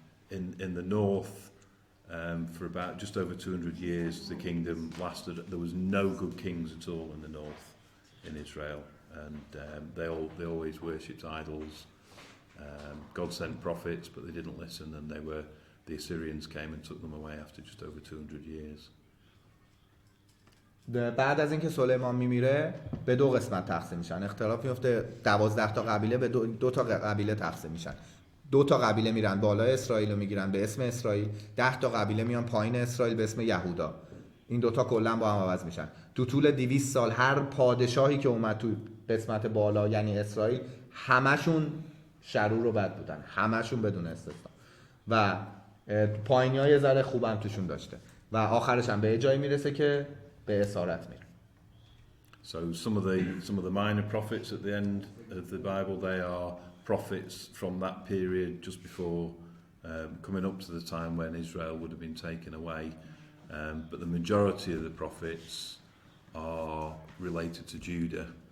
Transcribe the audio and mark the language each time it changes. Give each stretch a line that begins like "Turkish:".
English: In the north, for about just over 200 years, the kingdom lasted. There was no good kings at all in the north in Israel, and they always worshipped idols. God sent prophets, but they didn't listen, and the Assyrians came and took them away after just over 200 years.
Persian: بعد از اینکه سلیمان میمیره به 2 قسمت تقسیم میشن. اختلاف میفته، 12 تا قبیله به 2 تا قبیله تقسیم میشن. 2 تا قبیله میرن بالای اسرائیل رو میگیرن به اسم اسرائیل، 10 تا قبیله میان پایین اسرائیل به اسم یهودا. این 2 تا کلا با هم عوض میشن. تو طول 200 سال هر پادشاهی که اومد تو قسمت بالا یعنی اسرائیل، همشون شرور و بد بودن، همشون بدون استثنا. و پایینی‌ها یه ذره خوبم توشون داشته و آخرش هم به جایی میرسه که به اسارت میره.
English: So some of the minor prophets at the end of the Bible, they are prophets from that period just before coming up to the time when Israel would have been taken away. But the majority of the prophets are related to Judah.